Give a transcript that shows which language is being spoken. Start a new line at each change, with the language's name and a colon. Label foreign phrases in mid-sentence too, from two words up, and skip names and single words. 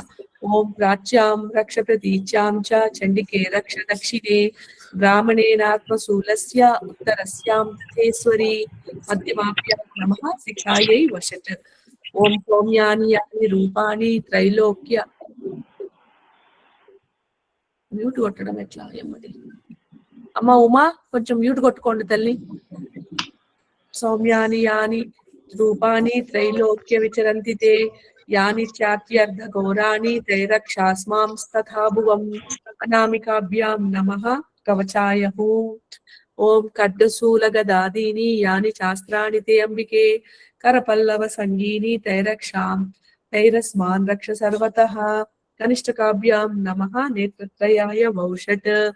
Sanskrit: ओम प्राच्यां रक्ष प्रतीच्यां च चंडिके रक्ष दक्षिणे ब्राह्मणेनात्मशूलस्य उत्तरस्यां तथेश्वरी मध्यमाभ्यां नमः शिखायै वशट। ओम सौम्यानि यानि रूपाणि त्रैलोक्य
Telugu: म्यूट కొట్టడం ఎట్లా అమ్మది అమ్మ ఉమా కొంచెం మ్యూట్ కొట్టుకోండి తల్లి।
Sanskrit: सौम्यानि यानि रूपाणि त्रैलोक्य विचरन्ति ते यानि चात्यर्ध घोराणि त्रैरक्षास्मांस्तथा भुवम् अनामिकाभ्यां नमः कवचाय हूं। ओम खड्गशूलगदादीनि यानि शास्त्राणि ते अंबिके करपल्लव संगीनि त्रैरक्षां तैरस्मान् रक्ष सर्वतः कनिष्ठकाभ्यां नमः नेत्रत्रयाय वौषट।